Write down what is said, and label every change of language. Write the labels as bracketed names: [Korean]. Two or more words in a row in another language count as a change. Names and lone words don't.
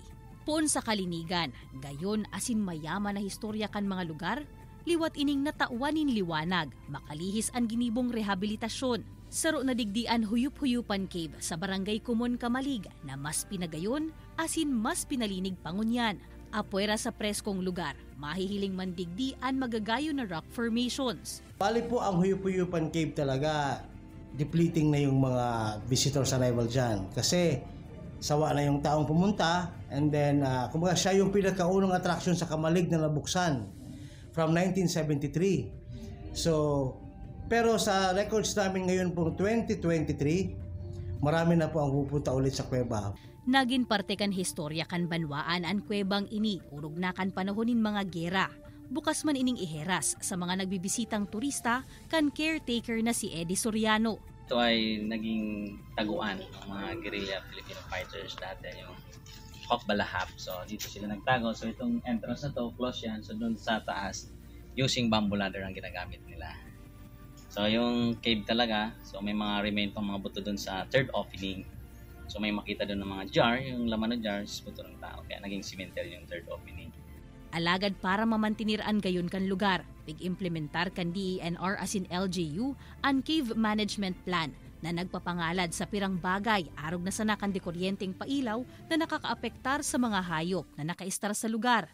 [Bikol] Poon sa kalinigan, gayon asin mayaman na historya kan mga lugar, liwat ining natauanin liwanag, makalihis ang ginibong rehabilitasyon. Saro na digdian Huyup-Huyupan Cave sa Barangay Kumon, Kamalig na mas pinagayon asin mas pinalinig pangunyan. Apuera sa preskong lugar, mahihiling man digdian magagayo na [English] rock formations. [Filipino] Bali po ang Huyup-Huyupan Cave talaga, depleting na yung mga [English] visitors arrival [Filipino] dyan. Kasi sawa na yung taong pumunta [English] and then [Filipino] kumbaga siya yung pinakaunang attraction sa Kamalig na nabuksan from 1973. Pero sa records namin ngayon pong 2023, marami na po ang pupunta ulit sa kuweba. [Bikol] Naging parte kan historya kan banwaan ang kuwebang ini, urog na kan panahonin mga gera. Bukas man ining iheras sa mga nagbibisitang turista kan caretaker na si Eddie Soriano. [Filipino] Ito ay naging taguan ng mga [English] guerrilla Filipino fighters [Filipino] dati, yung Hawk Balahap. So dito sila nagtago. So itong entrance na to, close yan. So doon sa taas, using [English] bamboo ladder [Filipino] ang ginagamit nila. So yung cave talaga, so may mga remain pang mga buto doon sa [English] third opening. [Filipino] So may makita doon ng mga jar, yung laman ng jars, buto ng tao. Kaya naging cemetery yung [English] third opening. [Bikol] Alagad para mamantiniraan gayon kan lugar, pig-implementar kan DENR asin LGU ang [English] cave management plan [Bikol] na nagpapangalad sa pirang bagay arog na sanakan di kuryenteng pailaw na nakakaapektar sa mga hayop na nakaistar sa lugar.